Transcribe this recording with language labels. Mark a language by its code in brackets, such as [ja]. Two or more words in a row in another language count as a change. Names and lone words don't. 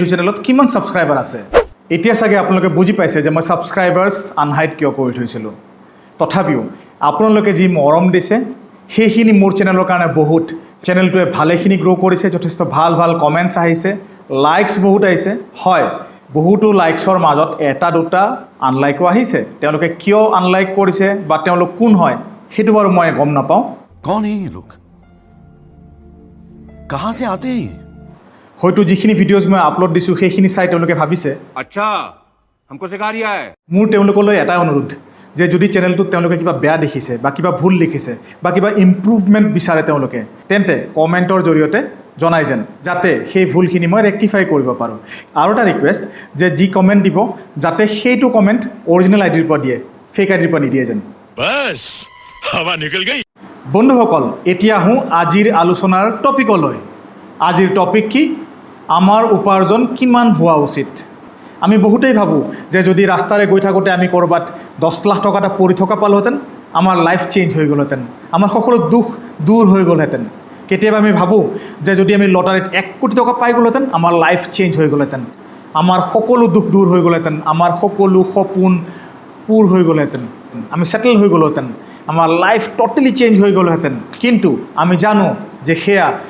[as] চেনেলত কিমান সাবস্ক্ৰাইবাৰ আছে এতিয়া সাগে আপোনালোকে বুজি পাইছে যে মই [en] subscribers unhide [as] কিয় কৰি থৈছিলো তথাপিও আপোনালোকে যি মৰম দিছে হেখিনি মোৰ চেনেলৰ কাৰণে বহুত চেনেলটোৱে ভালেখিনি গ্ৰো কৰিছে যথেষ্ট ভাল ভাল কমেন্টছ আহিছে লাইকস বহুত আহিছে হয় বহুতো লাইকসৰ মাজত এটা দুটা আনলাইকও আহিছে তেওঁলোকে কিয় আনলাইক কৰিছে বা তেওঁলোক কোন হয় হেতু বাৰু মই গম নাপাও [hi] कौन है ये लोग कहां से आते हैं [as] হয়তো যিখিনি ভিডিঅ'জ মই আপলোড দিছো সেইখিনি চাই তেওঁলোকে ভাবিছে [hi] अच्छा हमको सिखा रिया है [as] মোৰ তেওঁলোকলৈ এটা অনুৰোধ যে যদি চেনেলটোত তেওঁলোকে কিবা বেয়া দেখিছে বা কিবা ভুল লিখিছে বা কিবা ইমপ্ৰুভমেন্ট বিচাৰে তেওঁলোকে তেন্তে কমেন্টৰ জৰিয়তে জনাই যেন যাতে সেই ভুলখিনি মই ৰেক্টিফাই কৰিব পাৰো আৰু এটা ৰিকুৱেষ্ট যে যি কমেন্ট দিব যাতে সেইটো কমেন্ট অৰিজিনেল আইডিৰ পৰা দিয়ে ফেক আইডিৰ পৰা নিদিয়ে যেন [hi] बस हवा निकल गई [as] বন্ধুসকল এতিয়া আহো আজিৰ আলোচনাৰ টপিকলৈ আজিৰ টপিক কি আমাৰ উপাৰ্জন কিমান হোৱা উচিত আমি বহুতেই ভাবো যে যদি ৰাস্তাৰে গৈ থাকোতে আমি কৰবাত 10 লাখ টকা পৰি থকা পালোহেঁতেন আমাৰ [en] life change [as] হৈ গ'লহেঁতেন আমাৰ সকলো দুখ দূৰ হৈ গ'লহেঁতেন কেতিয়াবা আমি ভাবো যে যদি আমি লটাৰীত 1 কোটি টকা পাই গ'লহেঁতেন আমাৰ [en] life change [as] হৈ গ'লহেঁতেন আমাৰ সকলো দুখ দূৰ হৈ গ'লহেঁতেন আমাৰ সকলো সপোন পূৰ হৈ গ'লহেঁতেন আমি সেটেল হৈ গ'লহেঁতেন আমাৰ [en] life totally change [as] হৈ গ'লহেঁতেন কিন্তু আমি জানো যে হেয়া